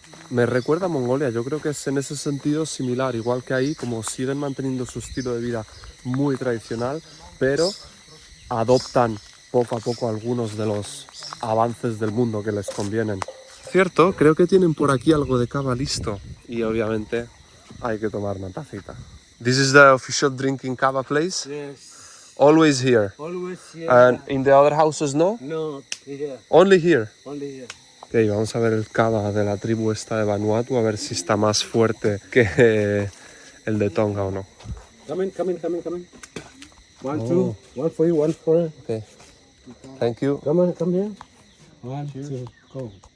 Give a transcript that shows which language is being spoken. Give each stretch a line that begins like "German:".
Spanish: Me recuerda a Mongolia. Yo creo que es en ese sentido similar. Igual que ahí, como siguen manteniendo su estilo de vida muy tradicional, pero adoptan poco a poco algunos de los avances del mundo que les convienen. Cierto, creo que tienen por aquí algo de cava listo. Y obviamente hay que tomar una tacita.
English: This is the official drinking cava place? Yes. Always here. Always here. And in the other houses, no? No, here. Only here. Only here.
Spanish: Ok, vamos a ver el cava de la tribu esta de Vanuatu, a ver si está más fuerte que el de Tonga o no.
English: Come in. One, two. One for you, one for her. Ok, thank you. Come here. One, two, go.